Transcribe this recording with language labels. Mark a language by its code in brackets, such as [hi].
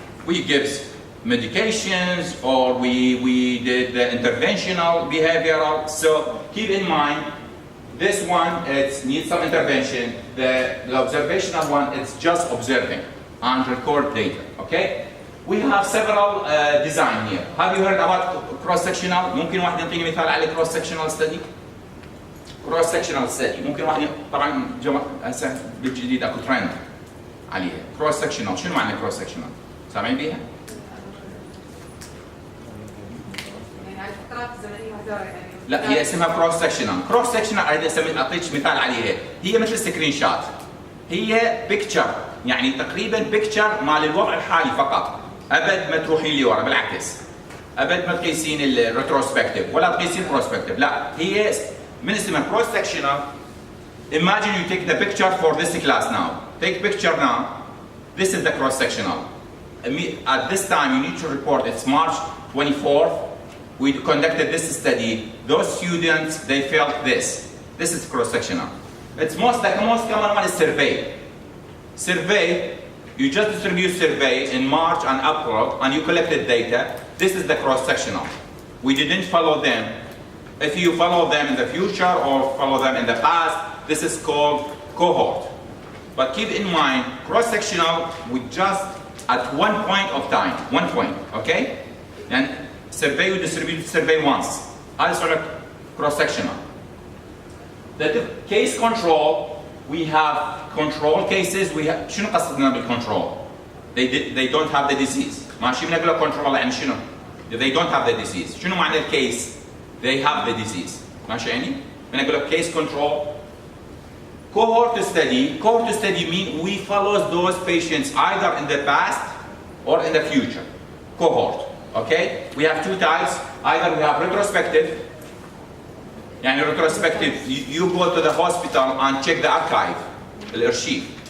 [en] We give medications, or we did the interventional behavioral. So keep in mind, this one, it needs some intervention. The observational one, it's just observing and record data, okay? We have several design here. Have you heard about cross-sectional? [ar] ممكن واحد يعطيني مثال على cross-sectional study؟ cross-sectional study ممكن واحد طبعا هسه بالجديد اكو ترند عليها. cross-sectional شنو معنى cross-sectional؟ سامعين بيها؟ يعني على الفترات الزمنيه هذول يعني لا هي اسمها cross-sectional. cross-sectional اريد اعطيك مثال عليها. هي مثل سكرين شات. هي بيكتشر يعني تقريبا بيكتشر مال الوضع الحالي فقط. ابد ما تروحين لورا بالعكس. ابد ما تقيسين الريتروسبكتيف ولا تقيسين بروسبكتيف، لا هي من اسمها cross-sectional. [en] Imagine you take the picture for this class now. Take picture now. This is the cross-sectional. At this time you need to report it's March 24th. We conducted this study. Those students they felt this. This is cross-sectional. It's most common one is survey. Survey, you just distribute survey in March and April and you collected data. This is the cross-sectional. We didn't follow them. If you follow them in the future or follow them in the past, this is called cohort. But keep in mind, cross-sectional, we just at one point of time, one point, okay? And survey, we distribute survey once. I'll sort of cross-sectional. The case control, we have control cases. We have [ar] شنو قصدنا [en] بالcontrol? They don't have the disease. [ar] ماشي بنقول control يعني شنو؟ [en] They don't have the disease. [ar] شنو معنى الcase? [en] They have the disease. [ar] ماشي يعني؟ بنقول case control. [en] Cohort study mean we follow those patients either in the past or in the future. Cohort. Okay? We have two types. Either we have retrospective. يعني retrospective, you go to the hospital and check the archive, الارشيف.